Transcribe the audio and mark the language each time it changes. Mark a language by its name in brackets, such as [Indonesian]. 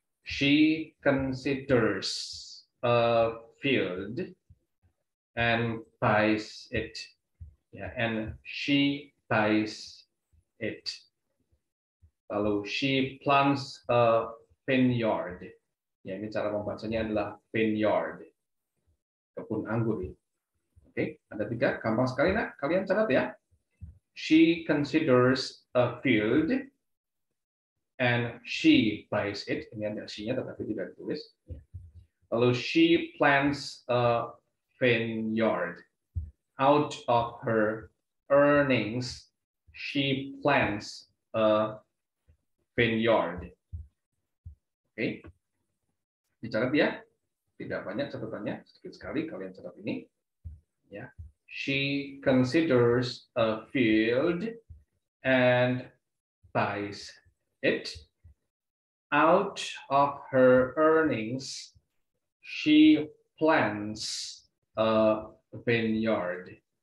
[English] She considers a field and buys it. Ya, and she buys it. [Indonesian] Lalu [English] she plants a vineyard. [Indonesian] Ya, ini cara membacanya adalah vineyard. Kebun anggur. Oke, ada 3, gampang sekali nak. Kalian catat ya. [English] She considers a field and she buys it. [Indonesian] Ini ada she-nya tetapi tidak ditulis. Lalu [English] she plants a vineyard. Out of her earnings, she plants a vineyard. [Indonesian] Oke, dicatat ya. Tidak banyak catatannya, sedikit sekali kalian catat ini. [English] Ya, she considers a field and buys it. Out of her earnings, she plants a vineyard.